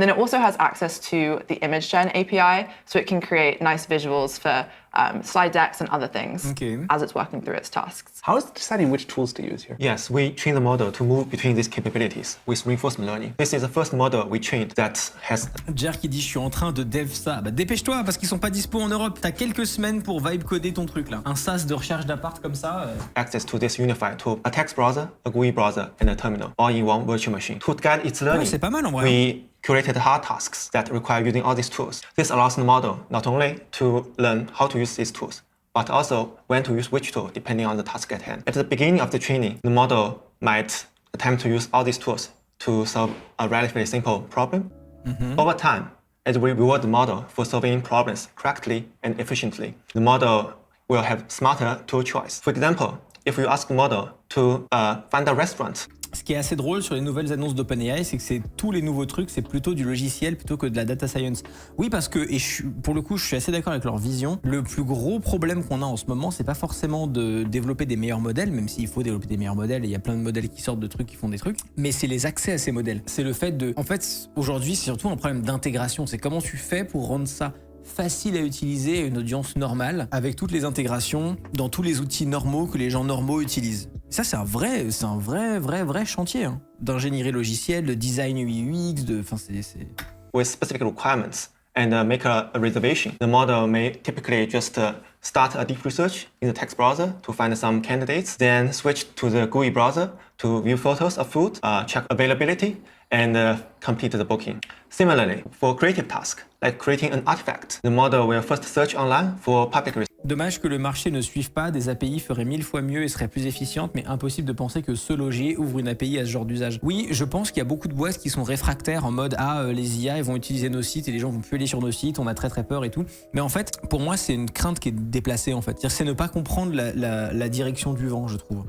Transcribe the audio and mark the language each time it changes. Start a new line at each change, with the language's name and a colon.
English: And then it also has access to the image gen API, so it can create nice visuals for slide decks and other things as it's working through its tasks. How is it deciding which tools to use here? Yes, we train the model to move between these capabilities with reinforcement learning. This is the first model we trained that has
French: Jer qui dit je suis en train de dev ça. Bah dépêche-toi parce qu'ils sont pas dispo en Europe. T'as quelques semaines pour vibe coder ton truc là. Un SaaS de recherche d'appart comme ça.
English: access to this unified tool, a text browser, a GUI browser, and a terminal, all in one virtual machine. To guide its learning,
French: c'est pas mal en vrai.
English: we curated hard tasks that require using all these tools. This allows the model not only to learn how to use these tools, but also when to use which tool depending on the task at hand. At the beginning of the training, the model might attempt to use all these tools to solve a relatively simple problem. Over time, as we reward the model for solving problems correctly and efficiently, the model will have smarter tool choice. For example, if you ask the model to find a restaurant,
French: Ce qui est assez drôle sur les nouvelles annonces d'OpenAI, c'est que c'est tous les nouveaux trucs, c'est plutôt du logiciel plutôt que de la data science. Oui, parce que, pour le coup, je suis assez d'accord avec leur vision. Le plus gros problème qu'on a en ce moment, c'est pas forcément de développer des meilleurs modèles, même s'il faut développer des meilleurs modèles, et il y a plein de modèles qui sortent de trucs qui font des trucs, mais c'est les accès à ces modèles. C'est le fait de... En fait, aujourd'hui, c'est surtout un problème d'intégration. C'est comment tu fais pour rendre ça facile à utiliser à une audience normale, avec toutes les intégrations dans tous les outils normaux que les gens normaux utilisent. Ça, c'est un vrai chantier hein, d'ingénierie logicielle, de design UI UX, enfin c'est...
English: with specific requirements and make a reservation. The model may typically just start a deep research in the text browser to find some candidates, then switch to the GUI browser to view photos of food, check availability, and complete the booking. Similarly, for creative tasks, like creating an artifact, the model will first search online for public research.
French: Dommage que le marché ne suive pas, des API feraient 1000 fois mieux et seraient plus efficientes, mais impossible de penser que ce logier ouvre une API à ce genre d'usage. Oui, je pense qu'il y a beaucoup de boîtes qui sont réfractaires en mode les IA ils vont utiliser nos sites et les gens vont plus aller sur nos sites, on a très peur et tout. Mais en fait, pour moi, c'est une crainte qui est déplacée en fait. C'est-à-dire, c'est ne pas comprendre la direction du vent, je trouve.